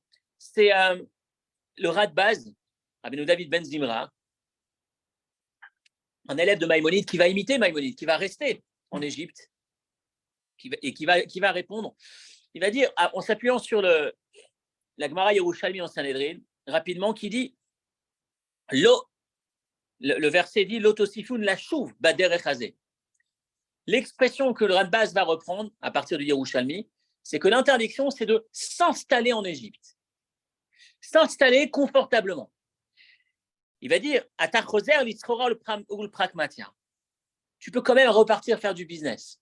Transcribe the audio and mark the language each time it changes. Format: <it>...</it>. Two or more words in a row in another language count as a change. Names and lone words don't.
<fr>C'est le Radbaz, Rabbeinu David Ben Zimra, un élève de Maïmonide qui va imiter Maïmonide, qui va rester en Égypte et qui va répondre. Il va dire, en s'appuyant sur la Gemara Yerushalmi en Sanhedrin, rapidement, qui dit le verset dit</fr> <he>לא תוספון לשוב בדרך הזה.</he> <fr>L'expression que le Radbaz va reprendre à partir du Yerushalmi, c'est que l'interdiction, c'est de s'installer en Égypte. S'installer confortablement. Il va dire, tu peux quand même repartir faire du business.</fr>